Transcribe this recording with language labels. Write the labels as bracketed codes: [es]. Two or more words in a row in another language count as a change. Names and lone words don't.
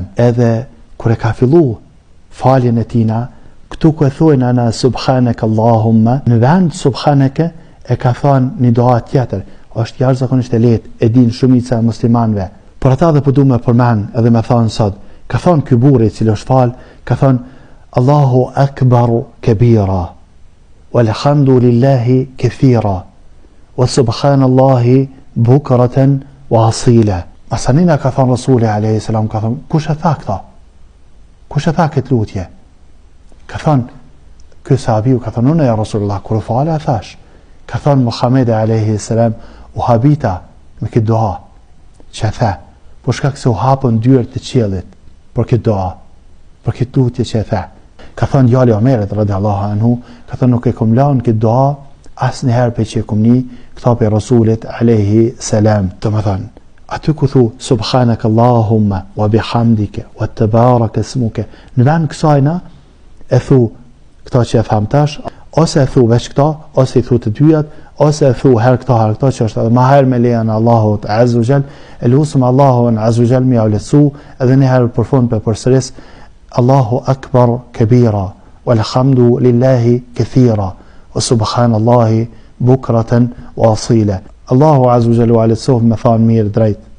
[sq] Edhe kur e ka fillu faljen e tina, këtu ku e thojnë ana [ar] سبحانك اللهم, [sq] në vend subhanake e ka thënë një dua tjetër. Është jashtëzakonisht e lehtë, e din shumica e muslimanëve. Por ata dhe po du me përmend edhe me thonë sot, ka thonë ky burri i cili është fal, ka thonë [ar] الله أكبر كبيرا والحمد لله كثيرا وسبحان الله بكرة وأصيلا. [sq] Asanina ka thonë Rasuli [ar] عليه السلام, [sq] ka thonë kush e tha këta? Kush e tha këtë lutje? Ka thonë ky sahabiu, ka thonë unë ja Rasulullah kur fala thash. Ka thonë Muhamedi [ar] عليه السلام [sq] u habita me këtë dua që tha, por shkak se u hapën dyert e qiellit për këtë dua, për këtë lutje që tha. Ka thonë djali Omerit [ar] رضي الله عنه, [sq] ka thonë nuk e kom lënë këtë dua asnjëherë pe që e kom ni këto pe Rasulit [ar] عليه السلام. [sq] Do të thonë aty ku thu [ar] سبحانك اللهم وبحمدك وتبارك اسمك, [sq] në vend kësajna e thu këto që e tham tash, ose e thu veç këto, ose i thu të dyjat, ose e thu herë këto që është edhe ma herë me lejen Allahut [ar] عز وجل, [sq] e lusëm Allahun [ar] عز وجل [sq] mi avlesu, edhe një herë për fund për përsëris [ar] الله أكبر كبيرا والحمد لله كثيرا وسبحان الله بكرة وأصيلا. الله عز وجل [sq] u avlesu me thanë mirë drejt.